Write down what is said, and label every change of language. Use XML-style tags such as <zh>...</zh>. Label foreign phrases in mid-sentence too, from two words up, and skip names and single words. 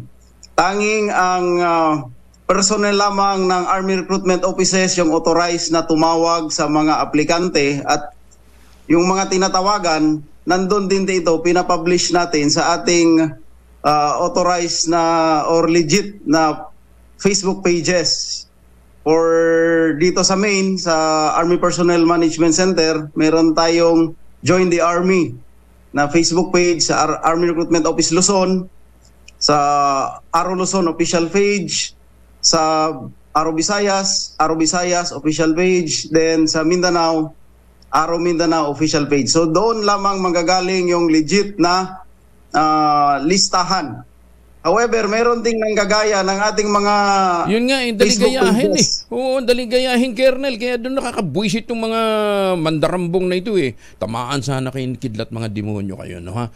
<tl>Tanging ang personnel lamang ng Army Recruitment Offices yung authorized na tumawag sa mga aplikante at yung mga tinatawagan nandun din dito, pinapublish natin sa ating authorized na or legit na</tl> <en>Facebook pages.</en> <tl>For dito sa main, sa Army Personnel Management Center, meron tayong Join the Army na Facebook page sa Army Recruitment Office Luzon, sa Aro Luzon</tl> <en>official page,</en> <tl>sa Aro Visayas</tl> <en>official page,</en> <tl>then sa Mindanao, Aro Mindanao</tl> <en>official page.</en> <tl>So doon lamang manggagaling yung legit na listahan. However, meron ding nanggagaya ng ating mga Yun nga, daligayahin eh. Oo, daligayahin, Kernel. Kaya doon nakakabwisit yung mga mandarambong na ito eh. Tamaan sana kayo kidlat mga demonyo kayo, no ha?</tl>